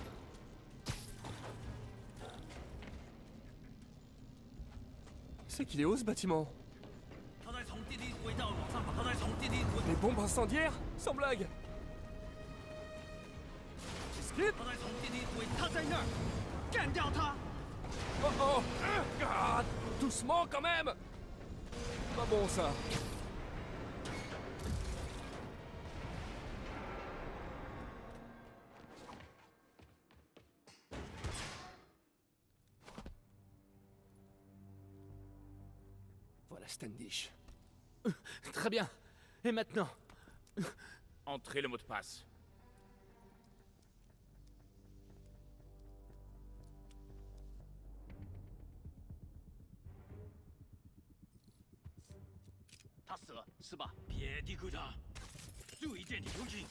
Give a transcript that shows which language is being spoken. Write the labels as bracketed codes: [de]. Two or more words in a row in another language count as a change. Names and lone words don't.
[fr] C'est qu'il est haut ce bâtiment. [zh] 他在从电梯轨道往上跑，他在从电梯轨， [fr] Les bombes incendiaires? Sans blague. Skip. [zh] 他在从电梯轨，他在那儿，干掉他！ Oh oh. [fr] Ah, doucement quand même. Pas bon ça. Voilà Standish. Très bien. Et maintenant? Entrez le mot de passe. Il [zh] 死了，是吧？别低估他，注意电梯通讯。